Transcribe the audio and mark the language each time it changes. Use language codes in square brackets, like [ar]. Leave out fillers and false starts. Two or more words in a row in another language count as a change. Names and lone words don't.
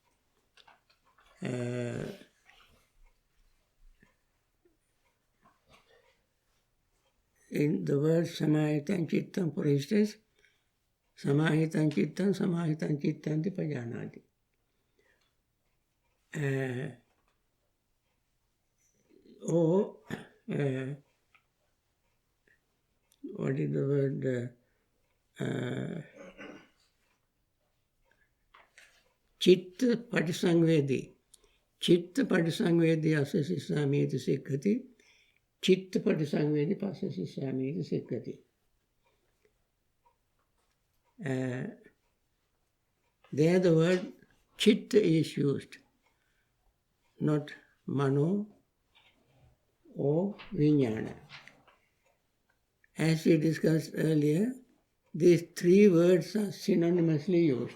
[en] In the word [pi] Samahitam Chittam, [en] for instance, [pi] Samahitam Chittam Pajanati. [en] Or, what is the word? [pi] Chitta Patisangvedi. Chitta Patisangvedi Asasisami iti Sikkati. Chitta Patisangvedi Pasasisami iti Sikkati. [en] There the word Chitta is used, not Mano or Vijnana. As we discussed earlier, these three words are synonymously used.